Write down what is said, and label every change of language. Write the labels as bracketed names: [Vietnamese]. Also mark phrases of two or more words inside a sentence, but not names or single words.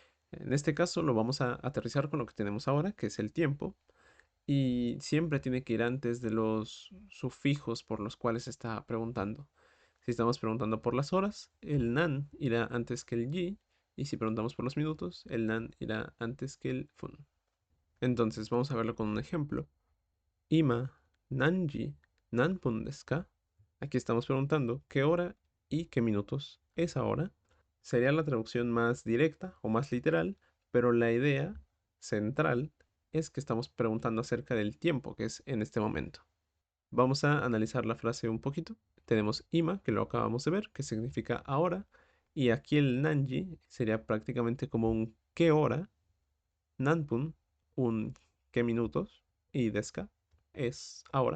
[Spanish] En este caso lo vamos a aterrizar con lo que tenemos ahora, que es el tiempo, y siempre tiene que ir antes de los sufijos por los cuales se está preguntando. Si estamos preguntando por las horas, el nan irá antes que el yi, y si preguntamos por los minutos, el nan irá antes que el fun. Entonces vamos a verlo con un ejemplo. [Japanese] 今、何時、何分ですか? [Spanish] Aquí estamos preguntando qué hora y qué minutos es ahora. Sería la traducción más directa o más literal, pero la idea central es que estamos preguntando acerca del tiempo que es en este momento. Vamos a analizar la frase un poquito. Tenemos ima, que lo acabamos de ver, que significa ahora, y aquí el nanji sería prácticamente como un qué hora, nanpun, un qué minutos, y deska es ahora.